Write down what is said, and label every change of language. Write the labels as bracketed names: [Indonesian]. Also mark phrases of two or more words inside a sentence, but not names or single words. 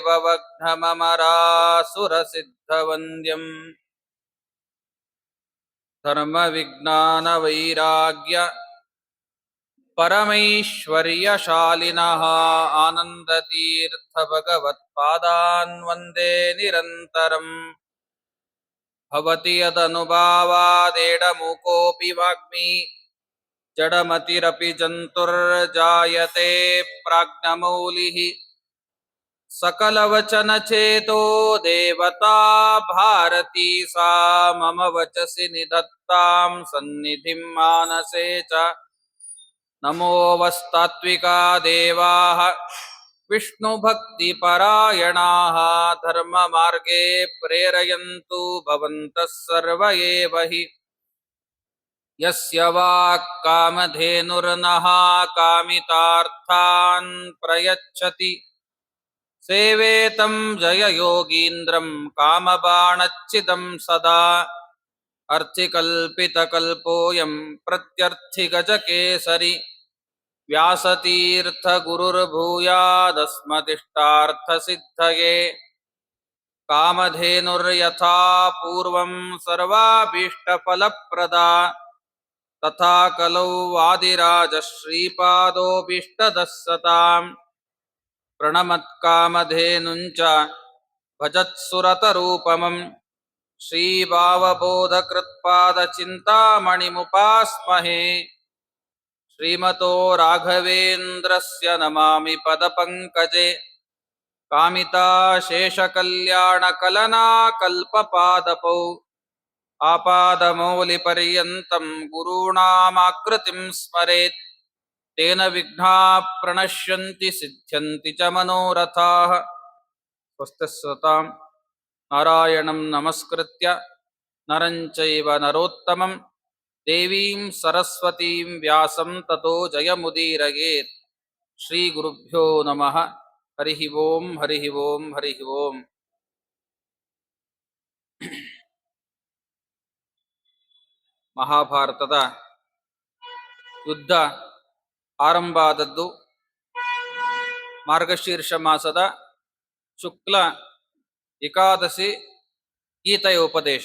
[Sanskrit] ಭವಘ್ನಮರಾಸುರಸಿದ್ಧವಂದ್ಯಂ ಧರ್ಮವಿಜ್ಞಾನವೈರಾಗ್ಯ ಪರಮೈಶ್ವರ್ಯಶಾಲಿನಃ ಆನಂದತೀರ್ಥಭಗವತ್ಪಾದಾನ್ ವಂದೇ ನಿರಂತರಂ ಭವತಿ ಯದನುಭಾವಾದೇಡಮೂಕೋऽಪಿ ವಾಗ್ಮಿ ಜಡಮತಿರಪಿ ಜಂತುರ್ಜಾಯತೆ ಪ್ರಾಜ್ಞಮೌಲಿಃ ಸಕಲವಚನಚೇತೋ ದೇವತಾ ಭಾರತೀ ಸಾ ಮಮ ವಚಸಿ ನಿಧತ್ತಾಂ ಸನ್ನಿಧಿಂ ಮಾನಸೇ ಚ ನಮೋ ವಸ್ತಾತ್ವಿಕಾ ದೇವಾಃ ವಿಷ್ಣುಭಕ್ತಿಪರಾಯಣಾಃ ಧರ್ಮಮಾರ್ಗೇ ಪ್ರೇರಯन्तु ಭವಂತಃ ಸರ್ವ ಏವ ಹಿ ಯಸ್ಯ ವಾಕ್ ಕಾಮಧೇನುರ್ನಃ ಕಾಮಿತಾರ್ಥಾನ್ ಪ್ರಯಚ್ಛತಿ ಸೇವೇತಂ ಜಯಯೋಗೀಂದ್ರಂ ಕಾಮಬಾಣಚ್ಛಿದಂ ಸದಾ ಅರ್ಥಿಕಲ್ಪಿತಕಲ್ಪೋಯಂ ಪ್ರತ್ಯರ್ಥಿಗಜಕೇಸರಿ ವ್ಯಾಸತೀರ್ಥಗುರುರ್ಭೂಯಾದಸ್ಮದಿಷ್ಟಾರ್ಥಸಿದ್ಧಯೇ ಕಾಮಧೇನುರ್ಯಥಾ ಪೂರ್ವಂ ಸರ್ವಾಭೀಷ್ಟಫಲಪ್ರದಾ ತಥಾ ಕಲೌ ವಾದಿರಾಜಶ್ರೀಪಾದೋಭೀಷ್ಟದಃ ಸತಾಂ ಪ್ರಣಮತ್ಕಾಮಧೇನುಂಚ ಭಜತ್ಸುರತರೂಪಮಂ ಶ್ರೀಭಾವಬೋಧಕೃತ್ಪಾದಚಿಂತಾಮಣಿಮುಪಾಸ್ಮಹೇ ಶ್ರೀಮತೋ ರಾಘವೇಂದ್ರಸ್ಯ ನಮಾಮಿ ಪದಪಂಕಜೆ ಕಾಮಿತಾಶೇಷಕಲ್ಯಾಣಕಲನಾಕಲ್ಪಪಾದಪೌ ಆಪಾದಮೌಲಿಪರ್ಯಂತಂ ಗುರುಣಾಮಾಕೃತಿಂ ಸ್ಮರೇತ್ ತೇನ ವಿಘ್ನಾಃ ಪ್ರಣಶ್ಯಂತಿ ಸಿದ್ಧ್ಯಂತಿ ಚ ಮನೋರಥಾಃ. ಸ್ವಸ್ತಿಸ್ಸತಾಂ ನಾರಾಯಣಂ ನಮಸ್ಕೃತ್ಯ ನರಂ ಚೈವ ನರೋತ್ತಮಂ ದೇವೀಂ ಸರಸ್ವತೀಂ ವ್ಯಾಸಂ ತತೋ ಜಯಮುದೀರಯೇತ್. ಶ್ರೀ ಗುರುಭ್ಯೋ ನಮಃ. ಹರಿ ಓಂ ಹರಿ ಓಂ ಹರಿ ಓಂ. [Kannada] ಮಹಾಭಾರತದ ಯುದ್ಧ ಆರಂಭ ಆದದ್ದು ಮಾರ್ಗಶೀರ್ಷ ಮಾಸದ ಶುಕ್ಲ ಏಕಾದಶಿ ಗೀತೆಯ ಉಪದೇಶ.